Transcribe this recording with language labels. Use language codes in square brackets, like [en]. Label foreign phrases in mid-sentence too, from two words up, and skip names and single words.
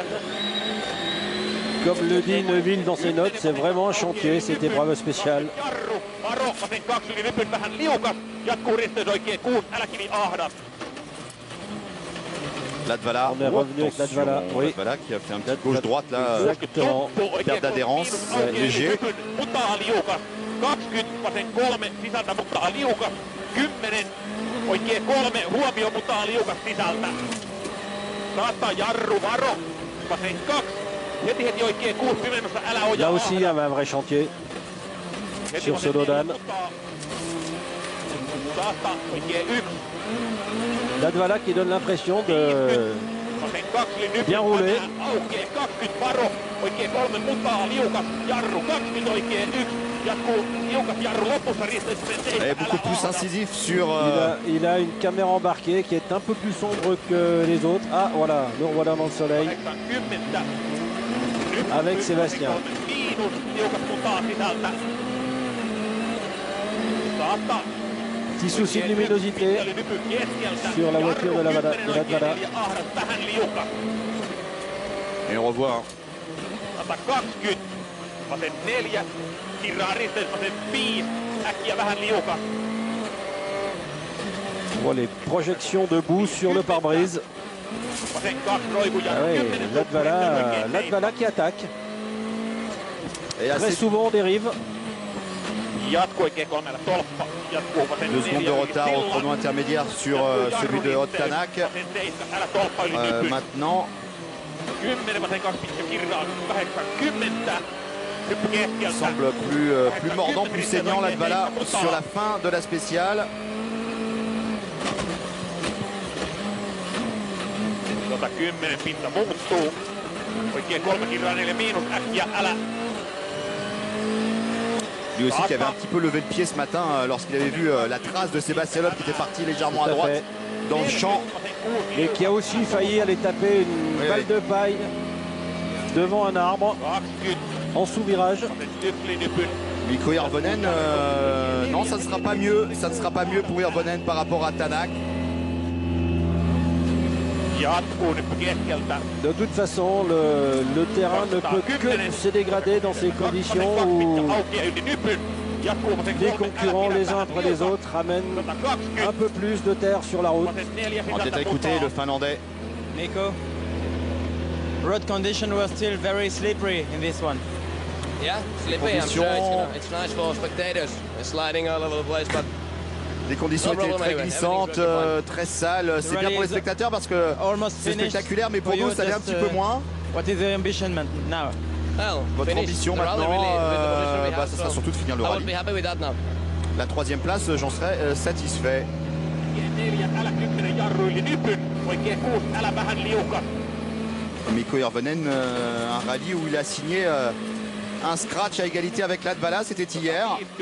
[fr] Comme le dit Neuville dans ses notes, c'est vraiment un chantier, cette épreuve spéciale. Latvala, on est revenu avec Latvala, oui. Latvala qui a fait un petit gauche-droite là. Exactement. Perte d'adhérence, léger. [fi] 23 sisältä, mutta liukas 10. Oikein 3 huomio, mutta liukas sisältä. Saattaa jarru, varo. Vasen 2. Heti oikein 6 pimennässä, älä oja. [fr] Là aussi, il y avait un vrai chantier sur ce Dodan. [fi] Saattaa oikein 1. [fr] Latvala qui donne l'impression de bien rouler. [fi] Oikein 20 varo. Oikein 3 mutta liukas, jarru 20 oikein 1. [fr] Et beaucoup plus incisif sur... Il a une caméra embarquée qui est un peu plus sombre que les autres. Ah voilà, le revoilà dans le soleil. Avec Sébastien. Petit souci de luminosité sur la voiture de Latvala. Et on revoit. [fi] Vasen 4, kirraa risteys, vasen 5, äkkiä vähän liukas. [fr] On voit les projections de boue sur le pare-brise. [fi] Vasen 2, roiku ja 10. [fr] Latvala qui attaque. Et très souvent on dérive. [fi] Jatkuu oikein 3 tolppa. Jatkuu vasen [fr] 2 secondes de retard au chrono intermédiaire sur celui de Ott Tanak. Maintenant. [fi] 10, vasen 2 pitkä kirraa, 80. [fr] Semble plus mordant, plus saignant Latvala sur la fin de la spéciale. [fi] Tota 10 pinta muuttuu. Oikein 3 kirraa 4 miinus, äkkiä älä. [fr] Lui aussi qui avait un petit peu levé le pied ce matin lorsqu'il avait vu la trace de Sébastien Loeb qui était parti légèrement à droite dans le champ. Et qui a aussi failli aller taper une balle de paille devant un arbre. En sous-virage. Mikko Hirvonen, non, ça ne sera pas mieux. Ça ne sera pas mieux pour Hirvonen par rapport à Tanak. [fi] Jatkuu nyt keskeltä. [fr] De toute façon, le terrain ne peut que se dégrader dans ces conditions où les concurrents les uns après les autres ramènent un peu plus de terre sur la route. On va peut-être écouter le Finlandais. [en] Nico, road condition was still very slippery in this one. Yeah, slippy. I'm sure it's nice for spectators. It's sliding all over the place, but [fr] Les conditions étaient très glissantes, très sales. C'est bien pour les spectateurs parce que c'est spectaculaire, mais pour nous, ça allait un petit peu moins. [en] What is the ambition now? [fr] Votre ambition maintenant, ça sera surtout de finir le rallye. La 3e place, j'en serais satisfait. Mikko Hirvonen, un rallye où il a signé un scratch à égalité avec Latvala, c'était hier.